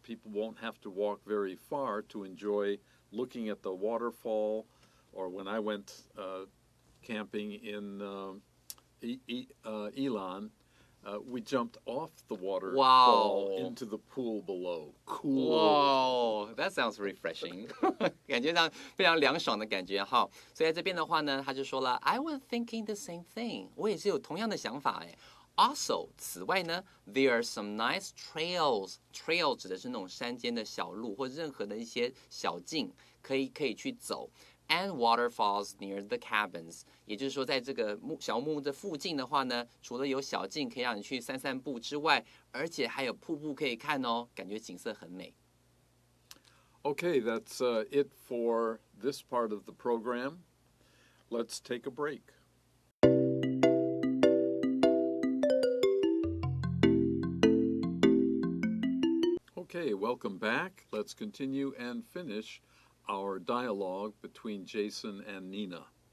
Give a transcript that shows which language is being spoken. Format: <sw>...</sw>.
<en>People won't have to walk very far to enjoy looking at the waterfall. Or when I went camping in Elon, we jumped off the waterfall into the pool below. Cool. Wow, that sounds refreshing.</en> <zh>感觉上非常凉爽的感觉哈。所以在这边的话呢，他就说了</zh> <en>I was thinking the same thing.</en> <zh>我也是有同样的想法哎。</zh> <en>Also，</en> <zh>此外呢</zh> <en>，there are some nice trails.</en> <zh>Trail 指的是那种山间的小路或任何的一些小径，可以去走。</zh> <en>And waterfalls near the cabins，</en> <zh>也就是说，在这个小木屋的附近的话呢，除了有小径可以让你去散散步之外，而且还有瀑布可以看哦，感觉景色很美。</zh> <en>Okay, that's it for this part of the program. Let's take a break. Okay, welcome back. Let's continue and finish our dialogue between Jason and Nina.</en>